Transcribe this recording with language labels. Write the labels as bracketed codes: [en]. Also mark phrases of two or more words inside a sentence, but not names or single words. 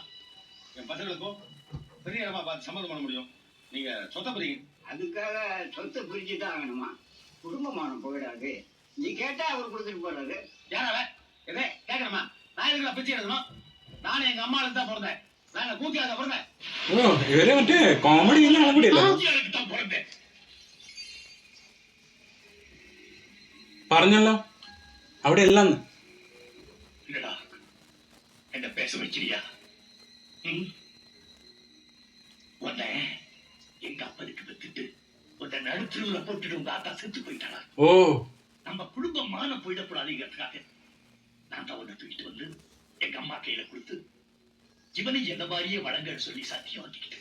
[ta] என் பசங்களுக்கும் பெரிய இடமா பார்த்து சம்மதம் பண்ண முடியும். நீங்க சொத்தை பிரிங்க. அதுக்காக சொத்தை பிரிச்சுதான் ஆகணுமா? குடும்பமானம் போயிடாது. நீ கேட்டா அவர் கொடுத்துட்டு போறாரு. யாராவ எதே கேட்கணுமா? நான் எதுக்கு பிச்சை எடுக்கணும்? நானும் எங்க அம்மாளுக்கு தான் பிறந்தேன். நாங்க கூத்தியாக பிறந்தேன். [ml] ഓ ഇവരെ മറ്റേ കോമഡി കൂടിയല്ലോ [ta] கூத்தியாளுக்கு தான் பிறந்தேன். [ml] പറഞ്ഞല്ലോ അവിടെ എല്ലാം [ta] இல்லடா என்ன பேச வச்சிரியா? உன்னை எங்க அப்பனுக்கு வித்துட்டு உன்னை நடுத்தருவுல போட்டுட்டு உங்க ஆத்தா செத்து போயிட்டாளா? ഓ நம்ம குடும்பம் மான போயிடக்கூடாதுங்கிறதுக்காக நான் தான் உன்னை தூக்கிட்டு வந்து எங்க அம்மா கையில கொடுத்து இவனை என்ன மாதிரியே வழங்கன்னு சொல்லி சத்தியம் வாங்கிக்கிட்டு